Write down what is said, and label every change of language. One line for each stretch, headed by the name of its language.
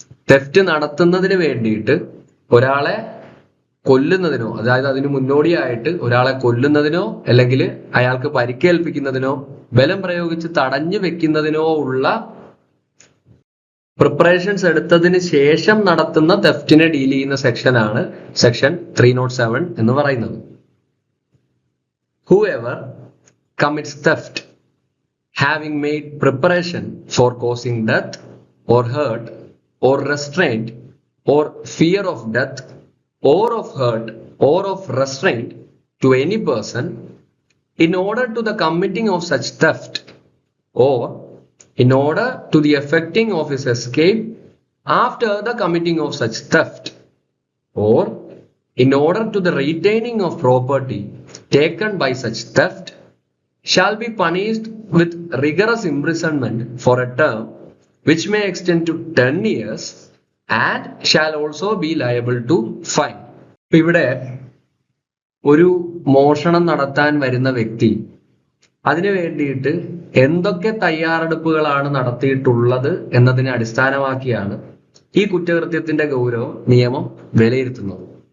Malayalam: Theft നടത്തുന്നതിന് വേണ്ടിയിട്ട് ഒരാളെ കൊല്ലുന്നതിനോ, അതായത് അതിന് മുന്നോടിയായിട്ട് ഒരാളെ കൊല്ലുന്നതിനോ അല്ലെങ്കിൽ അയാൾക്ക് പരിക്കേൽപ്പിക്കുന്നതിനോ ബലം പ്രയോഗിച്ച് തടഞ്ഞു വെക്കുന്നതിനോ ഉള്ള പ്രിപ്പറേഷൻസ് എടുത്തതിന് ശേഷം നടത്തുന്ന തെഫ്റ്റിനെ ഡീൽ ചെയ്യുന്ന സെക്ഷനാണ് സെക്ഷൻ 307 എന്ന് പറയുന്നത്.
English: Whoever commits theft having made preparation for causing death or hurt or restraint or fear of death or of hurt or of restraint to any person in order to the committing of such theft or in order to the effecting of his escape after the committing of such theft or in order to the retaining of property taken by such theft shall be punished with rigorous imprisonment for a term which may extend to 10 years and shall also be liable to fine.
Malayalam: ഇവിടെ ഒരു മോഷണം നടത്താൻ വരുന്ന വ്യക്തി അതിനു വേണ്ടിയിട്ട് എന്തൊക്കെ തയ്യാറെടുപ്പുകളാണ് നടത്തിയിട്ടുള്ളത് എന്നതിനെ അടിസ്ഥാനമാക്കിയാണ് ഈ കുറ്റകൃത്യത്തിന്റെ ഗൗരവം നിയമം വിലയിരുത്തുന്നത്.